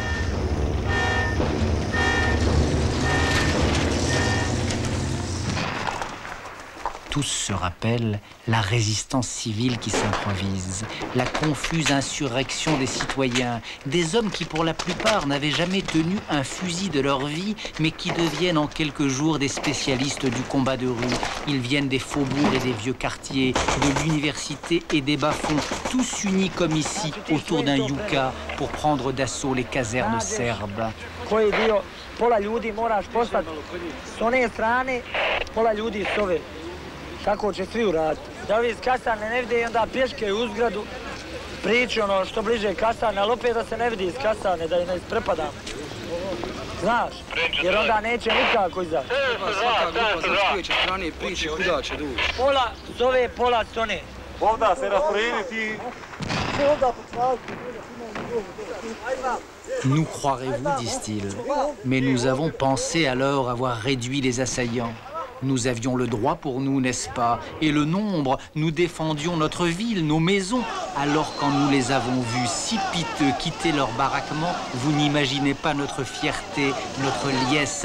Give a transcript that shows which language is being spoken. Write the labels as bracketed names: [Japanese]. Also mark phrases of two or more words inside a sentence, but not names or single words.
[French] Tous se rappellent la résistance civile qui s'improvise, la confuse insurrection des citoyens, des hommes qui pour la plupart n'avaient jamais tenu un fusil de leur vie, mais qui deviennent en quelques jours des spécialistes du combat de rue. Ils viennent des faubourgs et des vieux quartiers, de l'université et des bas-fonds, tous unis comme ici, autour d'un yuka, pour prendre d'assaut les casernes serbes. [Bosnian] Pola ljudi moraš poslati s one strane, pola ljudi s ove. Kako će svi uraditi. Da ovi iz kasarne ne vide i onda pješke u zgradu, priči ono što bliže kasarne, ali opet da se ne vidi iz kasarne, da ih ne isprepadam. Znaš, jer onda neće nikako izaći. Svaka grupa sa koje će strane priči kuda će doći. Pola s ove, pola s one. Ovda se rasporediti. [French] Nous croirez-vous, disent-ils, mais nous avons pensé alors avoir réduit les assaillants. Nous avions le droit pour nous, n'est-ce pas? Et le nombre, nous défendions notre ville, nos maisons. Alors quand nous les avons vus si piteux quitter leur baraquement, vous n'imaginez pas notre fierté, notre liesse.